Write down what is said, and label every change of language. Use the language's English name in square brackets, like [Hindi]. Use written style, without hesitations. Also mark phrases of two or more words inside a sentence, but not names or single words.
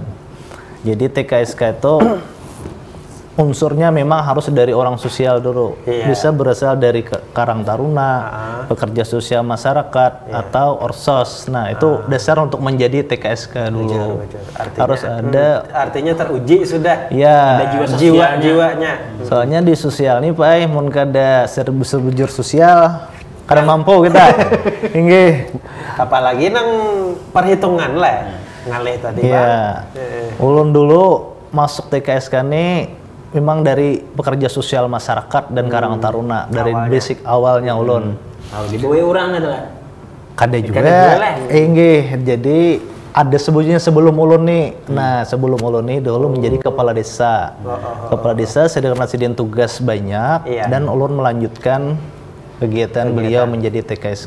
[Indonesian] Jadi TKSK itu unsurnya memang harus dari orang sosial dulu. Bisa berasal dari Karang Taruna, pekerja sosial masyarakat, atau Orsos. Nah, itu dasar untuk menjadi TKSK dulu. Artinya, harus ada. Artinya teruji sudah. Ya. Ada jiwanya. [Banjar] Soalnya di sosial nih Pak, mun kada sebujur sosial, kada mampu kita. Inggih. Apalagi nang perhitungan lah. Ngalih tadi Pak. Ulun dulu masuk TKSK nih memang dari pekerja sosial masyarakat dan Karang Taruna dari basic awalnya ulun. [Indonesian] Kalau di bawah orang adalah [Banjar] kada juga. [Indonesian] Jadi ada sebelumnya sebelum ulun nih. Nah, sebelum ulun nih dulu menjadi kepala desa. Kepala desa sedang tugas banyak dan ulun melanjutkan kegiatan beliau menjadi TKSK.